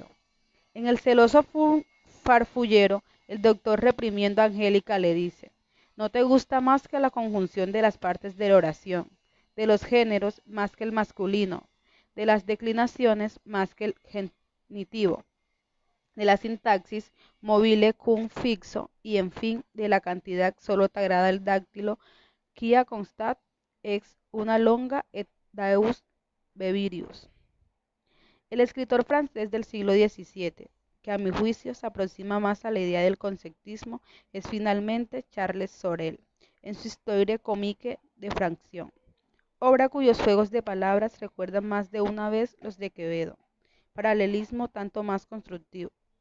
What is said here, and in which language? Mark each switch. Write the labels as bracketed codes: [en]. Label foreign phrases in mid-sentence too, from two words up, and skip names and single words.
[es] En el celoso farfullero, el doctor reprimiendo a Angélica le dice, no te gusta más que la conjunción de las partes de la oración, de los géneros más que el masculino, de las declinaciones más que el genitivo, de la sintaxis [la] mobile cum fixo [es] y en fin de la cantidad solo te agrada el dáctilo [la] quia constat ex una longa et daeus bevirius. [es] El escritor francés del siglo XVII, que a mi juicio se aproxima más a la idea del conceptismo, es finalmente Charles Sorel, en su Histoire comique de fracción, obra cuyos juegos de palabras recuerdan más de una vez los de Quevedo, paralelismo tanto más constructivo,